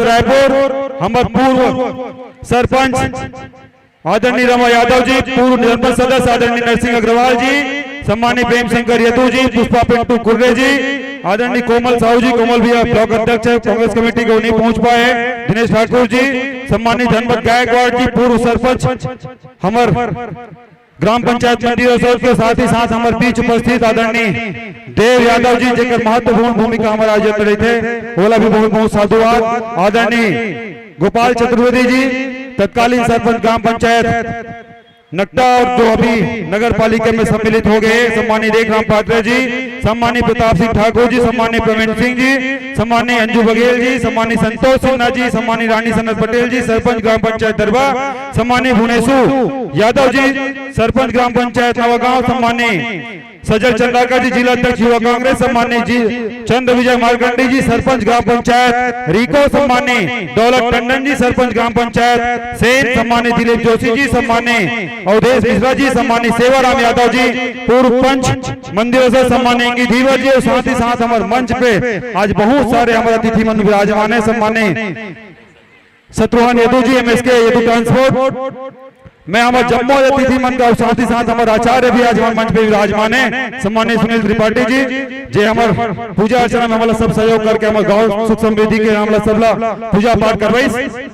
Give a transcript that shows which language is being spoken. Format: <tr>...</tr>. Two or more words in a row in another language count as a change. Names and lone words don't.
<hi>रायपुर, हमारे पूर्व सरपंच आदरणीय रमा यादव जी, पूर्व जनपद सदस्य आदरणीय नरसिंह अग्रवाल जी, सम्मानित प्रेम शंकर यदू जी, पुष्पा पिंटू कुर्रे जी, आदरणीय कोमल साहू जी, कोमल भैया ब्लॉक अध्यक्ष है कांग्रेस कमेटी को नहीं पहुंच पाए, दिनेश ठाकुर जी, सम्मानित धनपत गायकवाड़ जी, पूर्व सरपंच हमार ग्राम पंचायत मंदिर के साथ ही साथ हमारे बीच उपस्थित आदरणीय देव यादव जी, जेकर महत्वपूर्ण भूमिका हमारे आयोजन रहे थे, ओला भी बहुत बहुत साधुवाद। आदरणीय गोपाल चतुर्वेदी जी, तत्कालीन सरपंच ग्राम पंचायत नकटा और जो अभी नगर पालिका में सम्मिलित हो गए, सम्मानित रेखराम पात्रा जी, सम्मानित प्रताप सिंह ठाकुर जी, सम्मानित प्रवीण सिंह जी, सम्मानित अंजू बघेल जी, सम्मानित संतोष सिन्हा जी, सम्मानित रानी सनत पटेल जी, सरपंच ग्राम पंचायत दरबा, सम्मानित भुवनेशु यादव जी, सरपंच ग्राम पंचायत नवागांव, सम्मानित सजल चंद्राकर जी, जिला अध्यक्ष युवा कांग्रेस, सम्मानित जी चंद्र विजय मारकंडी जी, सरपंच ग्राम पंचायत रीको, सम्मानित दौलत टंडन जी, सरपंच ग्राम पंचायत सेन, सम्मानित दिलीप जोशी जी, सम्मानित अवधेश मिश्रा जी, सम्मानित सेवाराम यादव जी, पूर्व पंच मंदिरों से सम्मानित इंगी धीवर जी, और साथ ही साथ हमारे मंच पे आज बहुत सारे हमारे अतिथि मंच विराजमान है, सम्मानित शत्रुघ्न यदू जी, MSK यदू ट्रांसपोर्ट, मैं हमारे जम्मू अतिथि मंच और साथ ही साथ हमारे आचार्य भी आज हमारे मंच पे विराजमान है, सम्मानित सुनील त्रिपाठी जी, जे हमारे पूजा अर्चना में हमारा सब सहयोग करके हमारे गांव सुख समृद्धि के हमारा सबला पूजा पाठ करवाई।</hi>